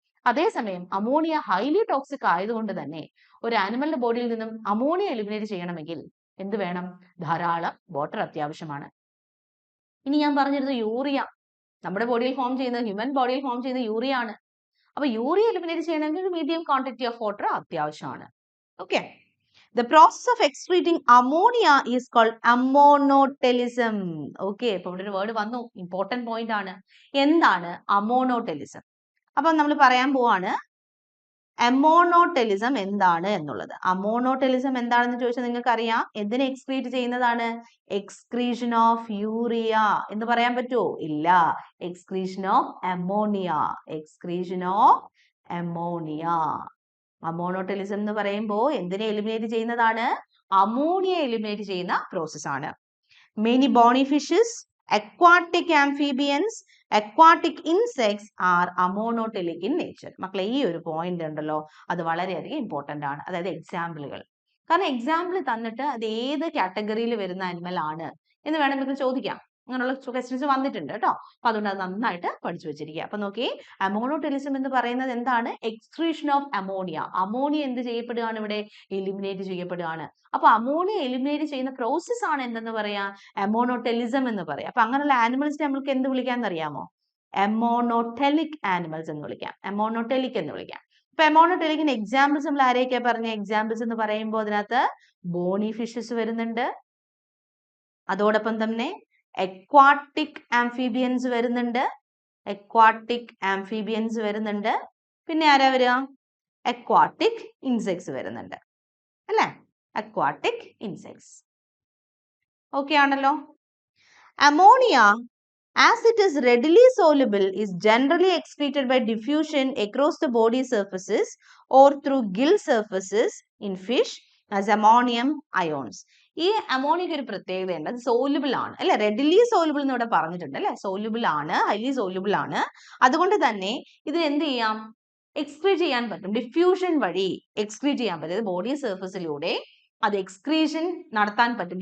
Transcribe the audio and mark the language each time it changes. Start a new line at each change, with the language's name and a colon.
Malayalam: അതേസമയം ammonia highly toxic ആയതുകൊണ്ട് തന്നെ ഒരു ആനിമലിന്റെ ബോഡിയിൽ നിന്നും അമോണിയ എലിമിനേറ്റ് ചെയ്യണമെങ്കിൽ എന്ത് വേണം? ധാരാളം വാട്ടർ അത്യാവശ്യമാണ്. ഇനി ഞാൻ പറഞ്ഞിരുന്നു യൂറിയ നമ്മുടെ ബോഡിയിൽ ഫോം ചെയ്യുന്ന, ഹ്യൂമൻ ബോഡിയിൽ ഫോം ചെയ്യുന്ന യൂറിയ ആണ്. അപ്പൊ യൂറിയ എലിമിനേറ്റ് ചെയ്യണമെങ്കിൽ മീഡിയം ക്വാണ്ടിറ്റി ഓഫ് വാട്ടർ അത്യാവശ്യമാണ്.
English: Okay, the process of excreting ammonia is called ammonotelism.
Malayalam: Okay, ഇപ്പൊ ഇവിടെ ഒരു വേർഡ് വന്നു, ഇമ്പോർട്ടന്റ് പോയിന്റ് ആണ്. എന്താണ് അമോണോടെലിസം? അപ്പൊ നമ്മൾ പറയാൻ പോവാണ് അമോണോടെലിസം എന്താണ് എന്നുള്ളത്. അമോണോടെലിസം എന്താണെന്ന് ചോദിച്ചാൽ നിങ്ങൾക്ക് അറിയാം, എന്തിനെ എക്സ്ക്രീറ്റ് ചെയ്യുന്നതാണ്?
English: excretion of urea
Malayalam: എന്ന് പറയാൻ പറ്റുമോ? ഇല്ല, excretion of ammonia, excretion of ammonia. അമോണോടെലിസം എന്ന് പറയുമ്പോൾ എന്തിനെ എലിമിനേറ്റ് ചെയ്യുന്നതാണ്? അമോണിയ എലിമിനേറ്റ് ചെയ്യുന്ന പ്രോസസ് ആണ്.
English: Many bony fishes, aquatic amphibians, aquatic insects are amonotelic in nature.
Malayalam: മക്കളെ ഈ ഒരു പോയിന്റ് ഉണ്ടല്ലോ, അത് വളരെയധികം ഇമ്പോർട്ടന്റ് ആണ്. അതായത് എക്സാമ്പിളുകൾ, കാരണം എക്സാമ്പിൾ തന്നിട്ട് അത് ഏത് കാറ്റഗറിയിൽ വരുന്ന അനിമൽ ആണ് എന്ന് വേണമെങ്കിൽ ചോദിക്കാം. അങ്ങനെയുള്ള ക്വസ്റ്റ്യൻസ് വന്നിട്ടുണ്ട് കേട്ടോ. അപ്പൊ അതുകൊണ്ട് അത് നന്നായിട്ട് പഠിച്ചു വെച്ചിരിക്കുക. അപ്പൊ നോക്കി, അമോണോടെലിസം എന്ന് പറയുന്നത് എന്താണ്? Excretion of ammonia. അമോണിയ എന്ത് ചെയ്യപ്പെടുകയാണ്? ഇവിടെ എലിമിനേറ്റ് ചെയ്യപ്പെടുകയാണ്. അപ്പൊ അമോണിയ എലിമിനേറ്റ് ചെയ്യുന്ന പ്രോസസ് ആണ് എന്തെന്ന് പറയാ? അമോണോടെലിസം എന്ന് പറയാം. അപ്പൊ അങ്ങനെയുള്ള ആനിമൽസിനെ നമ്മൾക്ക് എന്ത് വിളിക്കാന്ന് അറിയാമോ? അമോണോടെലിക് ആനിമൽസ് എന്ന് വിളിക്കാം, അമോണോടെലിക് എന്ന് വിളിക്കാം. ഇപ്പൊ അമോണോടെലിക്കിന് എക്സാമ്പിൾസ് നമ്മൾ ആരെയൊക്കെ പറഞ്ഞ? എക്സാമ്പിൾസ് എന്ന് പറയുമ്പോൾ അതിനകത്ത് ബോണി ഫിഷസ് വരുന്നുണ്ട്, അതോടൊപ്പം തന്നെ aquatic amphibians വരുന്നുണ്ട്, aquatic amphibians വരുന്നുണ്ട്, പിന്നെ ആരാ വരിക? aquatic insects വരുന്നുണ്ട് അല്ലേ? aquatic insects. ഓക്കെ ആണല്ലോ.
English: Ammonia as it is readily soluble is generally excreted by diffusion across the body surfaces or through gill surfaces in fish as ammonium ions.
Malayalam: ഈ അമോണിയക്ക് ഒരു പ്രത്യേകതയുണ്ട്, അത് സോലുബിൾ ആണ് അല്ലെ? റെഡിലി സോലുബിൾ എന്ന് ഇവിടെ പറഞ്ഞിട്ടുണ്ട് അല്ലെ? സോലുബിൾ ആണ്, ഹൈലി സോലുബിൾ ആണ്. അതുകൊണ്ട് തന്നെ ഇതിന് എന്ത് ചെയ്യാം? എക്സ്ക്രീറ്റ് ചെയ്യാൻ പറ്റും, ഡിഫ്യൂഷൻ വഴി എക്സ്ക്രീറ്റ് ചെയ്യാൻ പറ്റും. ബോഡി സർഫസിലൂടെ അത് എക്സ്ക്രീഷൻ നടത്താൻ പറ്റും.